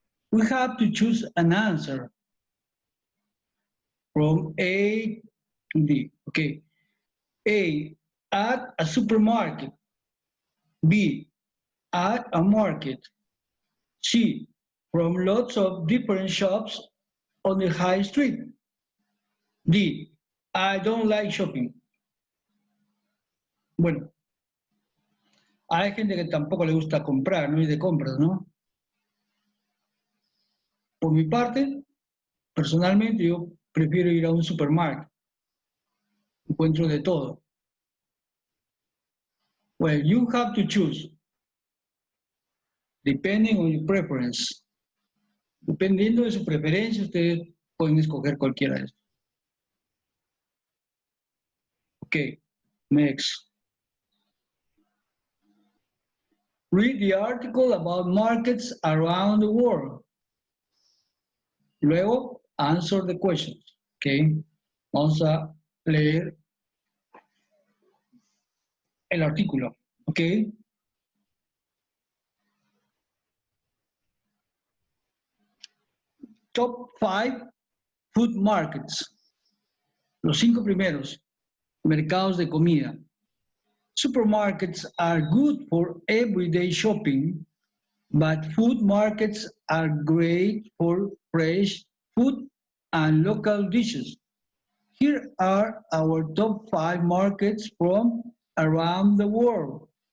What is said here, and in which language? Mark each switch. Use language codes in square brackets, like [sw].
[en] We have to choose an answer from A to D, okay? A, at a supermarket. B, at a market. C, from lots of different shops on the high street. D, I don't like shopping. [es] Bueno, hay gente que tampoco le gusta comprar, no ir de compras, ¿no? Por mi parte, personalmente yo prefiero ir a un supermercado. Encuentro de todo. [en] Well, you have to choose, depending on your preference. [es] Dependiendo de su preferencia, ustedes pueden escoger cualquiera de estos. [en] Okay, next. Read the article about markets around the world. [es] Luego, [en] answer the questions. [es] Okay, vamos a leer el artículo. Okay. [en] Top 5 food markets. [es] Los 5 primeros mercados de comida. [en] Supermarkets are good for everyday shopping, but food markets are great for fresh food and local dishes. Here are our top 5 markets from around the world.